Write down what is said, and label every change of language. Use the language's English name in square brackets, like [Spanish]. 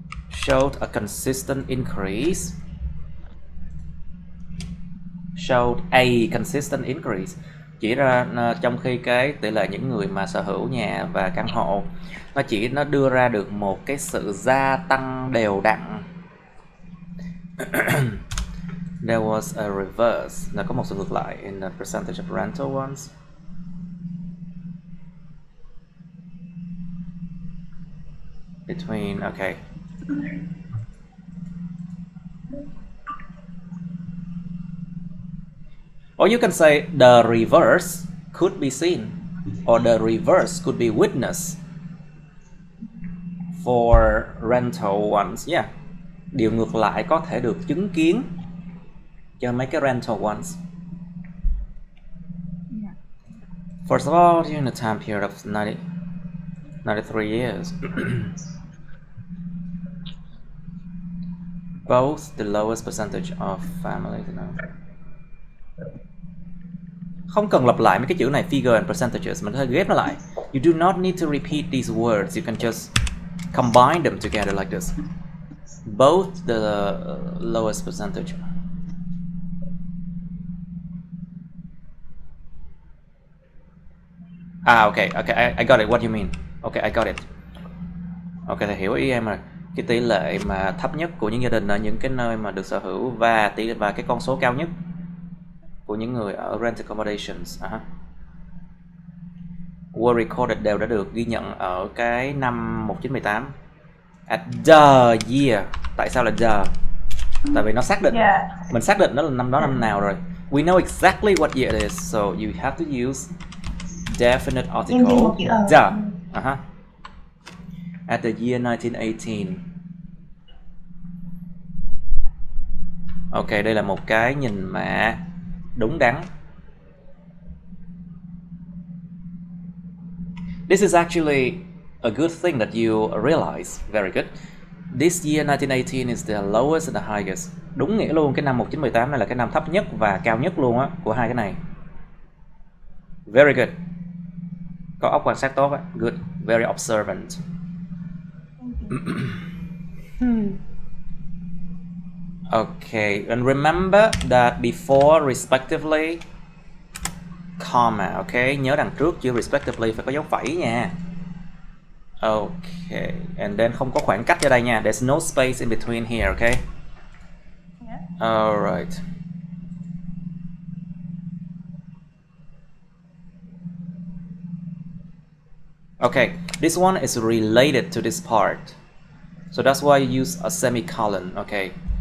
[English] Showed a consistent increase. Showed a consistent increase. [Vietnamese] Chỉ ra trong khi cái tỷ lệ những người mà sở hữu nhà và căn hộ nó đưa ra được một cái sự gia tăng đều đặn. [English] There was a reverse. [Vietnamese] Là có một sự ngược lại [English] in the percentage of rental ones. Between, okay. Or you can say the reverse could be seen, or the reverse could be witnessed for rental ones. Yeah. [Vietnamese] Điều ngược lại có thể được chứng kiến cho mấy cái [English] rental ones. First of all, during the time period of 93 years, both the lowest percentage of families. [Vietnamese] Không cần lặp lại mấy cái chữ này, [English] figure and percentages, [Vietnamese] mình có thể ghép nó lại. [English] You do not need to repeat these words, you can just combine them together like this. Both the lowest percentage. Okay, I got it, what you mean. Okay, I got it. Okay, [Vietnamese] thầy hiểu ý em rồi. Cái tỷ lệ mà thấp nhất của những gia đình ở những cái nơi mà được sở hữu và cái con số cao nhất của những người ở [English] rent accommodations. Were recorded [Vietnamese] đều đã được ghi nhận ở cái năm 1918. [English] At the year. [Vietnamese] Tại sao là the? Tại vì nó xác định. Mình xác định nó là năm đó năm nào rồi. [English] We know exactly what year it is, so you have to use definite article. The. At the year 1918. [Vietnamese] Ok, đây là một cái nhìn mà đúng đắn. [English] This is actually a good thing that you realize. Very good. This year 1918 is the lowest and the highest. [Vietnamese] Đúng nghĩa luôn, cái năm 1918 này là cái năm thấp nhất và cao nhất luôn á của hai cái này. [English] Very good. [Vietnamese] Có óc quan sát tốt á. [English] Good. Very observant. Okay, and remember that before respectively, comma, okay, [Vietnamese] nhớ đằng trước chữ respectively phải có dấu phẩy nha. [English] Okay, and then [Vietnamese] không có khoảng cách ở đây nha. [English] There's no space in between here, okay? Yeah. Alright. Okay, this one is related to this part. So that's why you use a semicolon, okay?